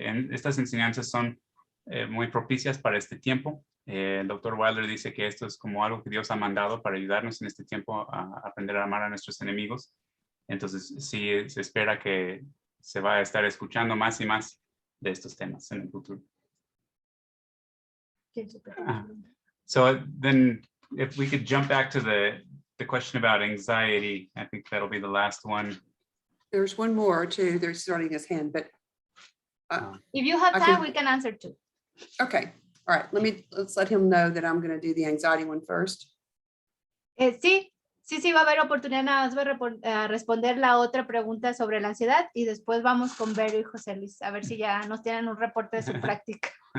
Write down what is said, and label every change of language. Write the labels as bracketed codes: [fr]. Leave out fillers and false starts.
[es] Estas enseñanzas son muy propicias para este tiempo. El doctor Wilder dice que esto es como algo que Dios ha mandado para ayudarnos en este tiempo a aprender a amar a nuestros enemigos. Entonces sí se espera que se va a estar escuchando más y más de estos temas en el futuro. [en] So then if we could jump back to the question about anxiety, I think that'll be the last one. There's one more too. They're starting his hand, but if you have time, we can answer too. Okay. All right. Let's let him know that I'm going to do the anxiety one first. [es] Sí, va a haber oportunidad nada más responder la otra pregunta sobre la ansiedad y después vamos con Vero y José Luis a ver si ya nos tienen un reporte de su práctica.